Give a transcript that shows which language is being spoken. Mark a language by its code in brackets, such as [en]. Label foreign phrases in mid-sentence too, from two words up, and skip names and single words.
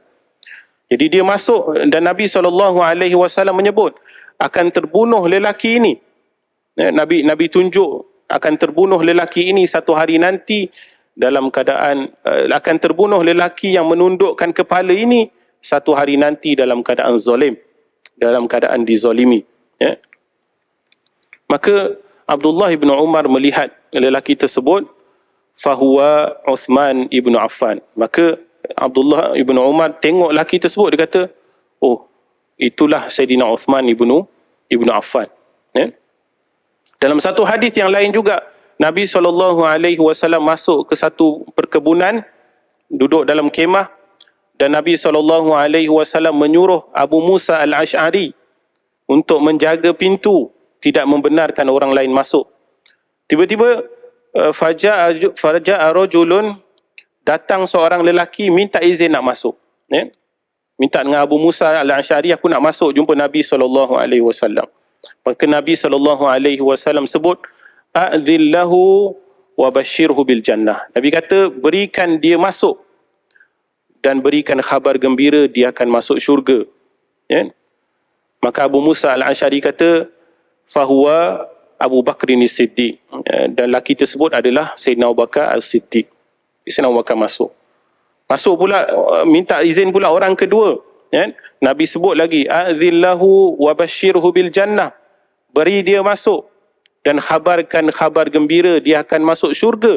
[ms] Jadi dia masuk, dan Nabi SAW menyebut akan terbunuh lelaki ini, ya, Nabi tunjuk akan terbunuh lelaki ini satu hari nanti dalam keadaan akan terbunuh lelaki yang menundukkan kepala ini satu hari nanti dalam keadaan zalim, dalam keadaan dizalimi, ya. Maka Abdullah ibn Umar melihat lelaki tersebut, [ar] fahuwa Uthman ibn Affan. [ms] Maka Abdullah ibn Umar tengok lelaki tersebut, dia kata, oh, itulah Sayyidina Uthman ibn Affan, ya. Dalam satu hadis yang lain juga, Nabi SAW masuk ke satu perkebunan, duduk dalam kemah, dan Nabi SAW menyuruh Abu Musa al-Ash'ari untuk menjaga pintu, tidak membenarkan orang lain masuk. Tiba-tiba [ar] فجاء رجل, [ms] datang seorang lelaki minta izin nak masuk. Minta dengan Abu Musa al-Asy'ari, aku nak masuk jumpa Nabi SAW. Maka Nabi SAW sebut, [ar] أدخله وبشره بالجنة. [ms] Nabi kata, berikan dia masuk dan berikan khabar gembira dia akan masuk syurga. Maka Abu Musa al-Asy'ari kata, [ar] fahuwa Abu Bakrin as-Siddiq. [ms] Dan lelaki tersebut adalah Sayyidina Abu Bakar as-Siddiq. Sayyidina Abu Bakar masuk. Masuk pula, minta izin pula orang kedua. Nabi sebut lagi, [ar] أدخله وبشره بالجنة. [ms] Beri dia masuk dan khabarkan khabar gembira dia akan masuk syurga.